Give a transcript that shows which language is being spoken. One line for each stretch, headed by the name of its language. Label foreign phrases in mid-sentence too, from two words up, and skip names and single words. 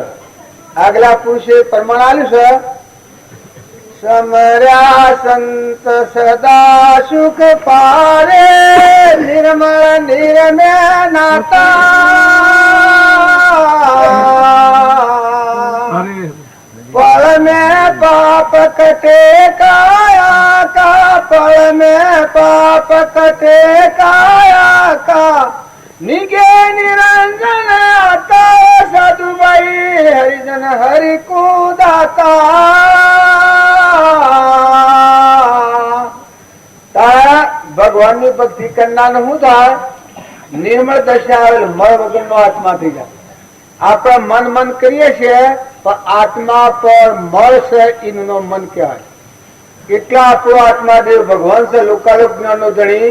Gujarati: આગલા પુરુષે પ્રમાણ આલ્યું છે, સમર્યા સંત સદા સુખ પારે, નિર્મળ નિરમે
Hindi: નાતા, પળ में पाप कटे काया का, पळ में पाप कटे काया का, निगे निरंजन आता साधुबाई हरिजन हरि को दाता।
Gujarati: ભગવાન ની ભક્તિ કરનાર શું થાય? નિર્મળ દશા આવેલ મળ વગર નો આત્મા થઈ જાય. આપણે મન મન કરીએ છીએ પણ આત્મા પર મળ છે એનું મન કહેવાય. એટલા આપણો આત્મા દેવ ભગવાન છે, લોકાલોક જ્ઞાન નો ધણી.